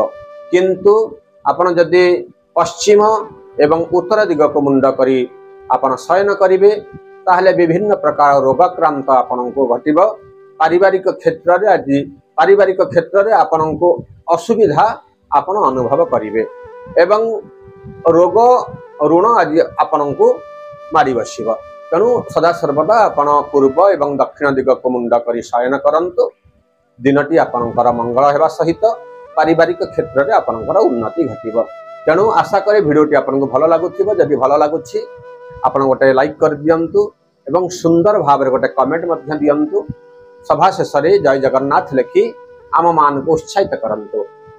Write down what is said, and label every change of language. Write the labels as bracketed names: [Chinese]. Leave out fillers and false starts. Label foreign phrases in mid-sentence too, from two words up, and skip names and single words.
[Odia] କିନ୍ତୁ ଆପଣ ଯଦି ପଶ୍ଚିମ ଏବଂ ଉତ୍ତର ଦିଗ କୁ ମୁଣ୍ଡ କରି ଆପଣ ଶୟନ କରିବେ ତାହାହେଲେ ବିଭିନ୍ନ ପ୍ରକାର ରୋଗାକ୍ରାନ୍ତ ଆପଣଙ୍କୁ ଘଟିବ। ପାରିବାରିକ କ୍ଷେତ୍ର ରେ ଆଜି ପାରିବାରିକ କ୍ଷେତ୍ର ରେ ଆପଣଙ୍କୁ ଅସୁବିଧା ଆପଣ ଅନୁଭବ କରିବେ ଏବଂ ରୋଗ ଋଣ ଆଜି ଆପଣଙ୍କୁ ମାଡ଼ି ବସିବ। ତେଣୁ ସଦା ସର୍ବଦା ଆପଣ ପୂର୍ବ ଏବଂ ଦକ୍ଷିଣ ଦିଗ କୁ ମୁଣ୍ଡ କରି ଶୟନ କରନ୍ତୁ। ଦିନଟି ଆପଣଙ୍କର ମଙ୍ଗଳ ହେବା ସହିତ ପାରିବାରିକ କ୍ଷେତ୍ର ରେ ଆପଣଙ୍କର ଉନ୍ନତି ଘଟିବ। ତେଣୁ ଆଶା କରେ ଭିଡିଓଟି ଆପଣଙ୍କୁ ଭଲ ଲାଗୁଥିବ। ଯଦି ଭଲ ଲାଗୁଛି ଆପଣ ଗୋଟେ ଲାଇକ କରି ଦିଅନ୍ତୁ ଏବଂ ସୁନ୍ଦର ଭାବ ରେ ଗୋଟେ କମେଣ୍ଟ ମଧ୍ୟ ଦିଅନ୍ତୁ। ସବା ଶେଷ ରେ ଜୟ ଜଗନ୍ନାଥ ଲେଖି ଆମ ମାନଙ୍କୁ ଉତ୍ସାହିତ କରନ୍ତୁ।